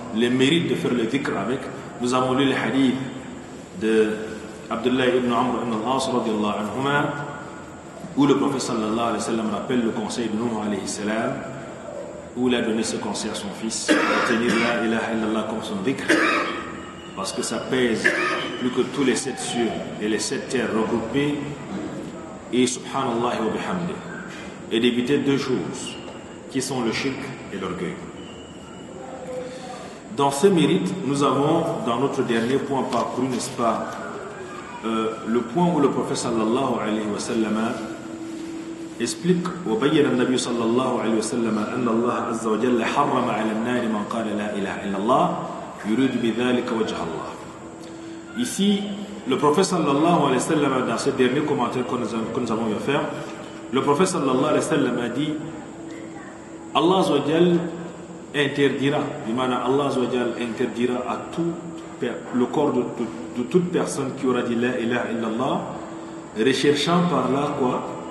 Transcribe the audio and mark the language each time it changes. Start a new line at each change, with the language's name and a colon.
French: les mérites de faire le dhikr avec, nous avons lu les hadiths de Abdullah ibn Amr ibn al-As radiyallahu anhuma, où le prophète sallallahu alayhi wa sallam rappelle le conseil de Nuh alayhi salam, où il a donné ce conseil à son fils, de tenir la ilaha illallah comme son dhikr, parce que ça pèse plus que tous les 7 cieux et les 7 terres regroupées, et subhanallah wa bihamdih, et d'éviter 2 choses qui sont le shirk et l'orgueil. Dans ce mérite, nous avons dans notre dernier point parcouru, n'est-ce pas, le point où le prophète sallallahu alayhi wa sallam explique
Arabic: وبين النبي صلى الله عليه وسلم أن الله عز وجل حرم على النار من قال لا إله إلا الله يريد بذلك وجه الله.
French: Ici, le prophète sallallahu alayhi wa sallam, dans ce dernier commentaire que nous avons eu à faire, le prophète sallallahu alayhi wa sallam a dit Allah azza wa jal interdira, Allah azza wa jal interdira à tout le corps de toute personne qui aura dit la ilaha illallah, recherchant par là quoi?